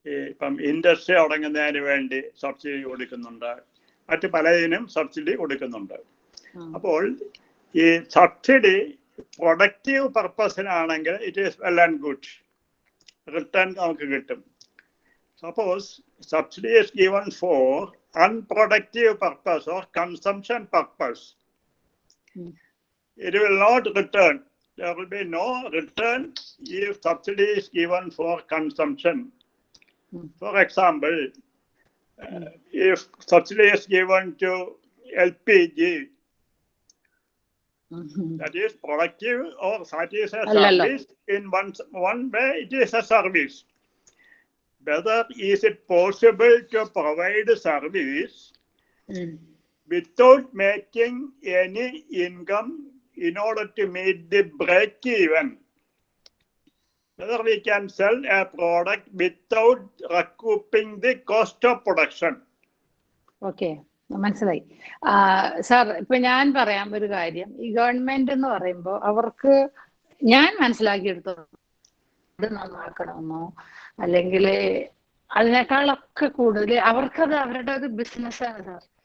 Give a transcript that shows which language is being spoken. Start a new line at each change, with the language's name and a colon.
Malayalam: ഇപ്പം ഇൻഡസ്ട്രി തുടങ്ങുന്നതിന് വേണ്ടി സബ്സിഡി കൊടുക്കുന്നുണ്ട്, മറ്റു പലതിനും സബ്സിഡി കൊടുക്കുന്നുണ്ട്. അപ്പോൾ ഈ subsidy productive പർപ്പസിനാണെങ്കിൽ
English: it is well and good,
Malayalam: return നമുക്ക് കിട്ടും.
English: Suppose subsidy is given for unproductive purpose or consumption purpose, it will not return. There will be no return if subsidy is given for consumption. For example, if subsidy is given to LPG, that is productive or that is a service. In one way it is a service. Whether is it possible to provide service without making any income in order to meet the break even? Whether we can sell a product without recouping the cost of production.
Malayalam: Okay, മനസ്സിലായി sir. ഇപ്പൊ ഞാൻ പറയാം ഒരു കാര്യം. ഈ government എന്ന് പറയുമ്പോൾ അവർക്ക് ഞാൻ മനസ്സിലാക്കിയെടുത്തോളൂ ഇത് നന്നാക്കണമെന്നോ അല്ലെങ്കിൽ അതിനേക്കാളൊക്കെ കൂടുതൽ അവർക്കത് അവരുടെ ഒരു ബിസിനസ്സാണ് സാർ.